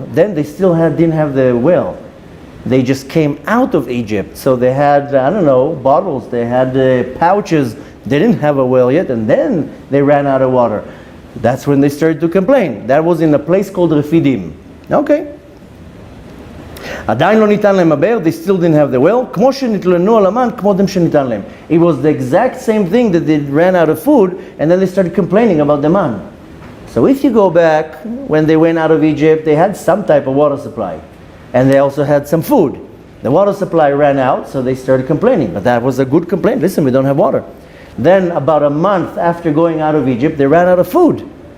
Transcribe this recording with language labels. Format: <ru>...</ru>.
<en>Then they still didn't have the well. They just came out of Egypt. So they had, I don't know, bottles, they had pouches. They didn't have a well yet, and then they ran out of water. That's when they started to complain. That was in a place called Refidim. Okay.</en> <he>עדיין לא ניתן להם הבאר,</he> <en>they still didn't have the well.</en> <he>כמו שנתלוננו על המן, כמו שניתן להם.</he> <en>It was the exact same thing that they ran out of food, and then they started complaining about the man. So if you go back, when they went out of Egypt, they had some type of water supply. And they also had some food. The water supply ran out, so they started complaining. But that was a good complaint. Listen, we don't have water. Then about a month after going out of Egypt, they ran out of food.</en>